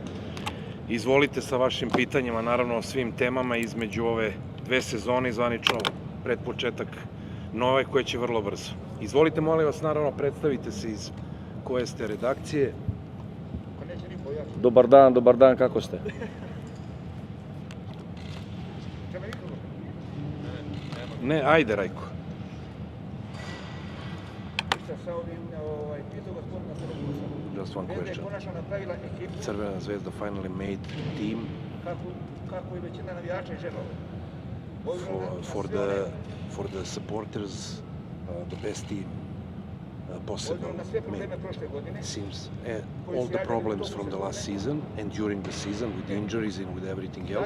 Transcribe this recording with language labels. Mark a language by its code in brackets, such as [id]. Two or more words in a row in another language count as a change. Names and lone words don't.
[sr] Izvolite sa vašim pitanjima, naravno o svim temama između ove dve sezone i zvanično pred početak nove koje će vrlo brzo. Izvolite, molim vas, naravno predstavite se iz koje ste redakcije. Dobar dan, kako ste? Ne, ajde Rajko. [en] Just one question. Crvena zvezda finally made team for the supporters, the best team possible. Seems all the problems from the last season and during the season with injuries and with everything else.